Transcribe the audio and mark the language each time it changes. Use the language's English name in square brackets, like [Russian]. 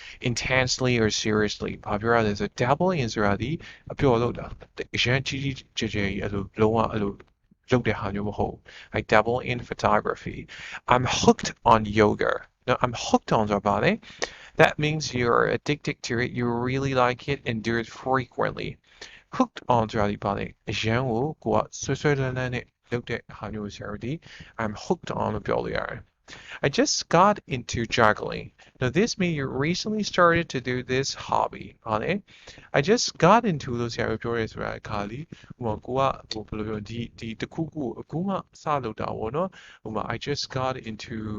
[Burmese] intensely or seriously ဘာပြောရလဲဆို dabble in ဆိုတာဒီအပြောလို့တာအရန်ကြီးကျယ်ကြီးအဲ့လိုလုံးဝအဲ့လိုလုပ်တဲ့ဟာမျိုးမဟုတ် [English] I dabble in photography I'm hooked on [Burmese] yoga now I'm hooked on ဆိုတာဘာလဲ [English] that means you're addicted to it you really like it and do it frequently [Burmese] hooked on ဆိုတာဒီပါလေအရန်ကိုကိုကဆွဲလန်းနဲ့လုပ်တဲ့ဟာမျိုးဆရာတို့ဒီ I'm hooked on လို့ပြောလို့ရတယ် [English] I just got into juggling. Now this means you recently started to do this hobby. [Burmese] ဟုတ်လေ I just got into လို့ဆရာတို့ပြောရဲဆိုတာခါလီဟိုကိုကဘယ်လိုပြောဒီတခုခုအခုမှစလုပ်တာပေါ့နော်ဟိုမှာ I just got into